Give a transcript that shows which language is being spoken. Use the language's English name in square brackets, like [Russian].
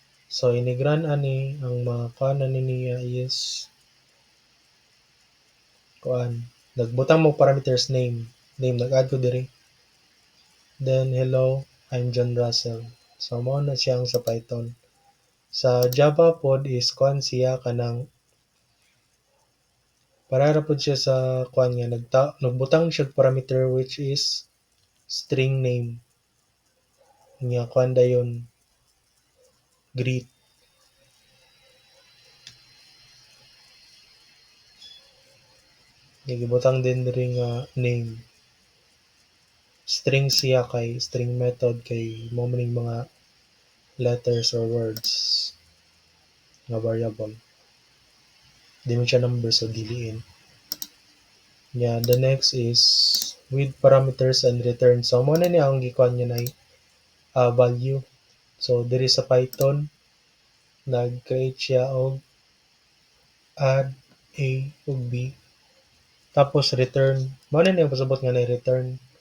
[Cebuano] So inigran ani ang mga kuan ani niya is kuan nagbutang mo parameters name nag-add ko diri. [English] Then hello, I'm John Russell. [Cebuano] So mao na siyang sa Python. Sa Java pod is kuan siya kanang para pod siya sa kuan nga nagbutang siya parameter [English] which is string name. [Cebuano] Nya kuan dayon greet. Gibutang din diri nga name. String siya kay string method kay mo maning mga [English] letters or words [Cebuano] nga variable. Di man siya number so diliin. [English] Yeah, the next is with parameters and return. [Cebuano] So mo na ni ang gikuan niya na value. So diri sa Python nag-create siya og add a ug b tapos return. Mao na ni ang pasabot nga na return.